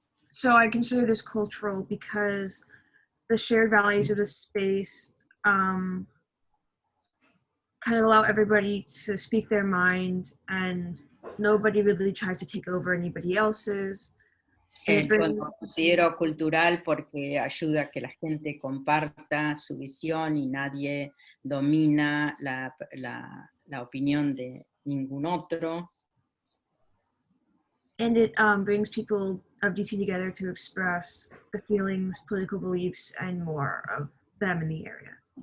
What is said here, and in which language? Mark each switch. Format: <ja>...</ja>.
<en>So I consider this cultural because the shared values of the space kind of allow everybody to speak their mind, and nobody really tries to take over anybody else's.</en> <es>Lo considero cultural porque ayuda a que la gente comparta su visión y nadie domina la opinión de ningún otro.</es> <en>And it brings people of DC together to express the feelings, political beliefs, and more of them in the area.</en>